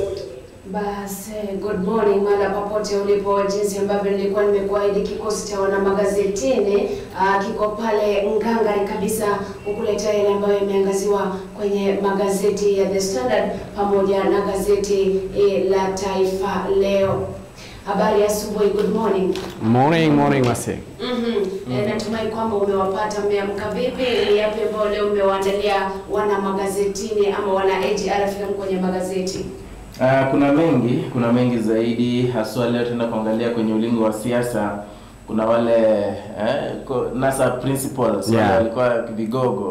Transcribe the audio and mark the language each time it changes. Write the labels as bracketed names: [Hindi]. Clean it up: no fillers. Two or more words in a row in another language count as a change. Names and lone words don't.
[Swahili] Basi, [English] good morning [Swahili] mala popote ulipo, jinsi ambavyo nilikuwa nimekuahidi kikosi cha wana magazetini kiko pale ngangari kabisa kukuletea ile ambayo imeangaziwa kwenye magazeti ya The Standard pamoja na gazeti la Taifa Leo. Habari ya asubuhi, [English] good morning. [Swahili] Morning wase. Natumai kwamba umewapata, mmeamka vipi? Ni yapi ambayo leo umewaandalia wana magazetini ama wana AGRFM kwenye magazeti? Kuna mengi zaidi, haswa leo tunaenda kuangalia kwenye ulingo wa siasa. Kuna wale NASA principals wale walikuwa vigogo.